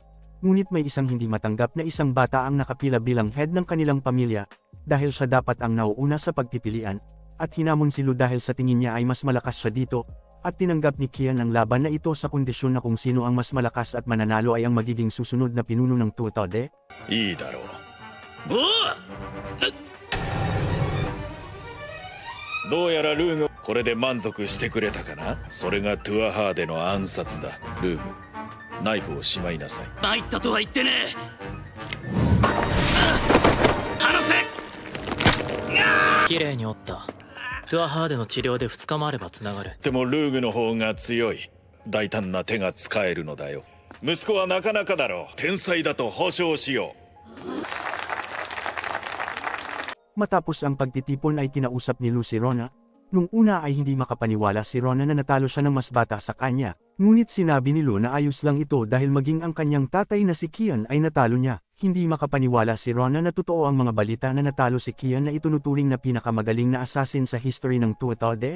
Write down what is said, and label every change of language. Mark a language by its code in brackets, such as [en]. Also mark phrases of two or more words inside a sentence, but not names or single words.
[tl] Ngunit may isang hindi matanggap na isang bata ang nakapila bilang head ng kanilang pamilya, dahil siya dapat ang nauuna sa pagpipilian, at hinamon si Lu dahil sa tingin niya ay mas malakas siya dito, at tinanggap ni Kian ang laban na ito sa kondisyon na kung sino ang mas malakas at mananalo ay ang magiging susunod na pinuno ng Tuatade. [ja] いいだろう。どうやらルーグ、これで満足してくれたかな。それがトゥアハーデの暗殺だ。ルーグ、ナイフをしまいなさい。参ったとは言ってねえ。離せ。綺麗に折った。トゥアハーデの治療で2日もあればつながる。でもルーグの方が強い。大胆な手が使えるのだよ。息子はなかなかだろう。天才だと保証しよう。 [tl] Matapos ang pagtitipon ay kinausap ni Lu si Rona. Nung una ay hindi makapaniwala si Rona na natalo siya ng mas bata sa kanya. Ngunit sinabi ni Lu na ayos lang ito dahil maging ang kanyang tatay na si Kian ay natalo niya. Hindi makapaniwala si Rona na totoo ang mga balita na natalo si Kian na itunuturing na pinakamagaling na assassin sa history ng Tuatade.